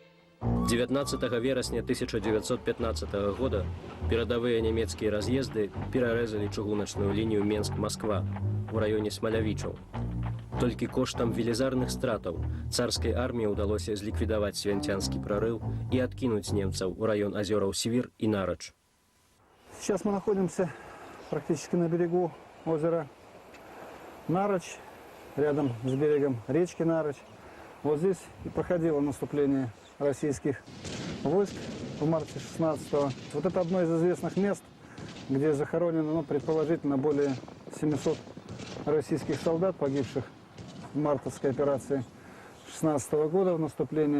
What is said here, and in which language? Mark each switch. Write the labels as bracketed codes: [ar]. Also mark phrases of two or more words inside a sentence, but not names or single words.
[be] 19 верасня 1915 года перадавыя нямецкія раз'езды перарэзалі чыгуначную лінію Менск-Масква у раёне Смалявічаў. Толькі коштам велізарных стратаў царскай арміі ўдалося зліквідаваць свянцянскі прарыў і адкінуць немцаў у раён азёраў Свір і Нарач. [ru] Сейчас мы находимся практически на берегу озера Нарач, рядом с берегом речки Нарач. Вот здесь и проходило наступление российских войск в марте 16-го. Вот это одно из известных мест, где захоронено, предположительно, более 700 российских солдат, погибших в мартовской операции 16 года в наступлении.